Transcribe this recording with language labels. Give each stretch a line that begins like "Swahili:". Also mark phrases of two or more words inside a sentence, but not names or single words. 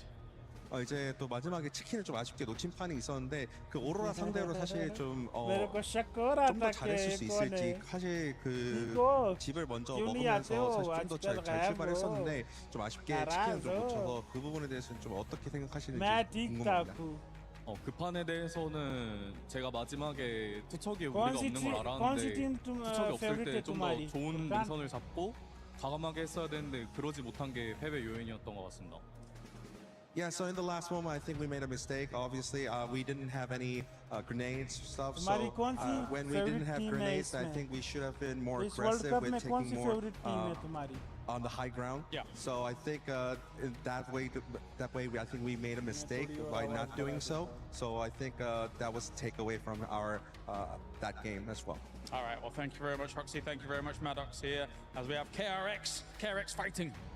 Korean: 이제 또 마지막에 치킨을 좀 아쉽게 놓친 판이 있었는데 그 오로라 상대로 사실 좀
Hindi: मेरे को शक हो रहा
Korean: 좀
Hindi: था
Korean: 더 잘했을 수
Hindi: कि कौन
Korean: 있을지
Hindi: है.
Korean: 사실 그 이거 집을 먼저 기운이 먹으면서 약해요. 사실 좀 더 잘 아직까지 출발했었는데 좀 아쉽게 치킨을 좀 알아서. 놓쳐서 그 부분에 대해서는 좀 어떻게 생각하시는지
Hindi: मैं ठीक था
Korean: 궁금합니다. 그 판에 대해서는 제가 마지막에 투척이
Hindi: कौन
Korean: 우리가
Hindi: सी
Korean: 없는
Hindi: टीम
Korean: 걸
Hindi: कौन सी
Korean: 알았는데
Hindi: टीम तुम
Korean: 투척이 없을
Hindi: फेवरेट है
Korean: 때 좀 더
Hindi: तुम्हारी?
Korean: 좋은
Hindi: फुरकान?
Korean: 능선을 잡고 과감하게 했어야 되는데 그러지 못한 게 패배 요인이었던 것 같습니다.
English: Yeah, so in the last moment, I think we made a mistake. Obviously, we didn't have any grenades stuff.
Hindi: तुम्हारी
English: So
Hindi: कौन सी
English: when we didn't
Hindi: favorite
English: have
Hindi: team है
English: grenades, I
Hindi: इसमें?
English: think we should have been more
Hindi: इस वर्ल्ड
English: aggressive
Hindi: कप
English: with
Hindi: में कौन
English: taking
Hindi: सी
English: more. favorite team
Hindi: है तुम्हारी?
English: on the high ground. Yeah. So I think in that way, I think we made a mistake by not doing so. So I think that was a takeaway from our that game as well. All right, well, thank you very much, Roxy. Thank you very much, Maddox here, as we have KRX fighting.